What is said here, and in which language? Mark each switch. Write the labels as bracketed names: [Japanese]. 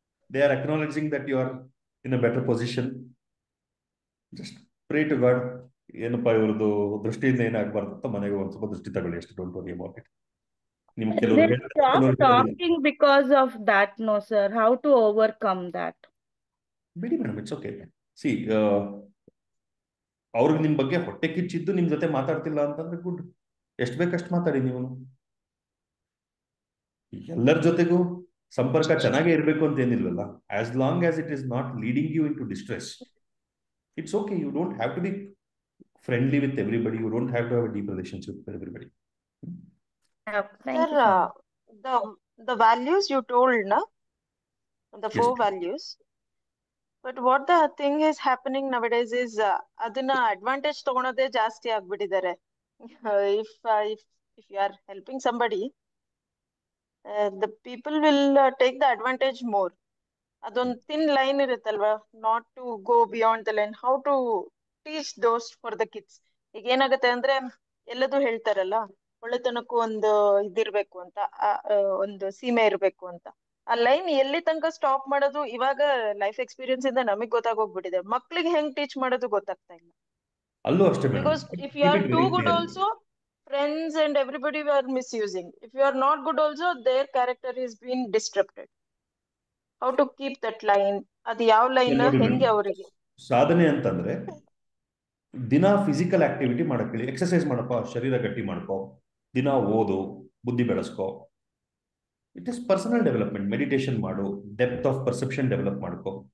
[English] They are acknowledging that you are in a better position. Just pray to God. [Kannada] ಏನಪ್ಪ ಇವ್ರದ್ದು ದೃಷ್ಟಿಯಿಂದ ಏನಾಗಬಾರ್ದು ಅಂತ ಮನೆಗೆ ಒಂದು ಸ್ವಲ್ಪ ದೃಷ್ಟಿ ತಗೊಳ್ಳಿ ಅಷ್ಟು. [English] Don't worry about it. ನಿಮ್ talking because of that, no sir. How to overcome that? [Kannada] ಬಿಡಿ ಮೇಡಮ್, [English] It's okay. [Kannada] ಸಿ, ಅವ್ರಿಗೆ ನಿಮ್ ಬಗ್ಗೆ ಹೊಟ್ಟೆ ಕಿಚ್ಚಿದ್ದು ನಿಮ್ ಜೊತೆ ಮಾತಾಡ್ತಿಲ್ಲ ಅಂತಂದ್ರೆ ಗುಡ್. ಎಷ್ಟು ಬೇಕಷ್ಟು ಮಾತಾಡಿ. ನೀವು ಎಲ್ಲರ ಜೊತೆಗೂ ಸಂಪರ್ಕ ಚೆನ್ನಾಗೇ ಇರಬೇಕು ಅಂತ ಏನಿಲ್ವಲ್ಲ. [English] As long as it is not leading you into distress, it's okay. You don't have to be friendly with everybody. You don't have to have a deep relationship with everybody. Sir, the values you told, na? The 4 values. But what the thing is happening nowadays is adana advantage [Kannada] ತಗೊಳೋದೇ ಜಾಸ್ತಿ ಆಗ್ಬಿಟ್ಟಿದ್ದಾರೆ. [English] If you are helping somebody, the people will take the advantage more. ಅದೊಂದು thin line ಇರುತ್ತಲ್ವಾ, not to go beyond the line. How to teach those for the kids? [Kannada] ಈಗ ಏನಾಗುತ್ತೆ ಅಂದ್ರೆ ಎಲ್ಲದೂ ಹೇಳ್ತಾರಲ್ಲ, ಒಳ್ಳೆತನಕ್ಕೂ ಒಂದು ಇದಿರ್ಬೇಕು ಅಂತ, ಒಂದು ಸೀಮೆ ಇರ್ಬೇಕು ಅಂತ. ಆ ಲೈನ್ ಎಲ್ಲಿ ತನಕ ಸ್ಟಾಪ್ ಮಾಡೋದು ಇವಾಗ ಲೈಫ್ ಎಕ್ಸ್ಪೀರಿಯನ್ಸ್ ಇಂದ ನಮಗ್ ಗೊತ್ತಾಗೋಗ್ಬಿಟ್ಟಿದೆ. ಮಕ್ಳಿಗೆ ಹೆಂಗ್ ಟೀಚ್ ಮಾಡೋದು ಗೊತ್ತಾಗ್ತಾ ಇಲ್ಲ. ಅಲ್ಲೂ ಅಷ್ಟೇ. [English] Because if you are too good also, friends and everybody were misusing. If you are not good also, their character is being disrupted. How to keep that line? [Kannada] ಅದು ಯಾವ ಲೈನ್ ಹೆಂಗೆ ಅವರಿಗೆ? ಸಾಧನೆ ಅಂತಂದ್ರೆ ದಿನ ಫಿಸಿಕಲ್ ಆಕ್ಟಿವಿಟಿ ಮಾಡಕ್ ಹೇಳಿ. Exercise ಮಾಡಪ್ಪ, ಶರೀರ ಗಟ್ಟಿ ಮಾಡ್ಕೋ, ದಿನ ಓದು, ಬುದ್ಧಿ ಬೆಳೆಸ್ಕೋ. [English] It is personal development. Meditation ಮಾಡು, depth of perception develop ಮಾಡ್ಕೋ.